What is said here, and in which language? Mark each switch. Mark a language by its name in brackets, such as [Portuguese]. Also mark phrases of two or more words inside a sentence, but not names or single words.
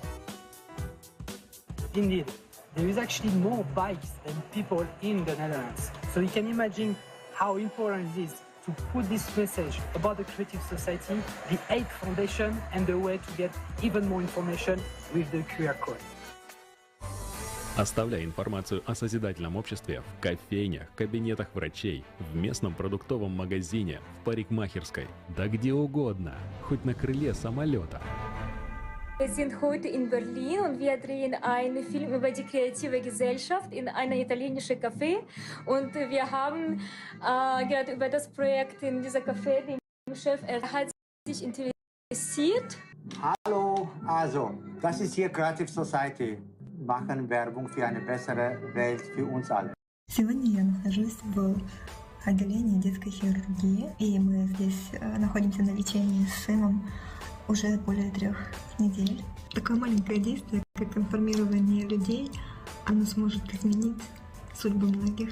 [English] Indeed, there is actually more bikes than people in the Netherlands. So you can imagine how important it is to put this message about the Creative Society, the 8th foundation, and the way to get even more information with the QR code. [Russian] Оставляй информацию о созидательном обществе в кофейнях, кабинетах врачей, в местном продуктовом магазине, в парикмахерской, да где угодно, хоть на крыле самолета. [German] Wir sind heute in Berlin und wir drehen einen Film über die kreative Gesellschaft in einem italienischen Café. Und wir haben gerade über das Projekt in dieser Café, den Chef, er hat sich interessiert. Hallo, also, das ist hier Creative Society. Machen Werbung für eine bessere Welt für uns alle. [Russian] Сегодня я нахожусь в отделении детской хирургии, и мы здесь находимся на лечении с сыном уже более 3 недель. Такое маленькое действие, как информирование людей, оно сможет изменить судьбу многих.